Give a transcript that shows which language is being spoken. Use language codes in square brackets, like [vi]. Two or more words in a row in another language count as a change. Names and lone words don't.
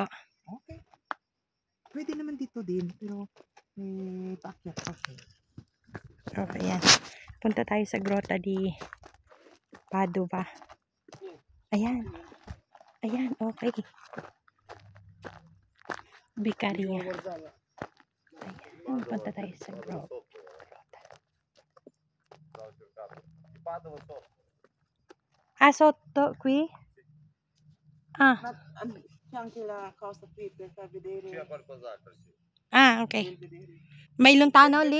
[tl] Okay. Pwede naman dito din. Pero paakyat. Okay. Okay, yan. Punta tayo sa Grotta di Padua. Ayan. Ayan, okay. Vicaria. Ayan, punta tayo sa Grotta. [it] Ah, sotto qui? Ah, C'è anche la cosa qui per far vedere. ah, ok. May lontano lì?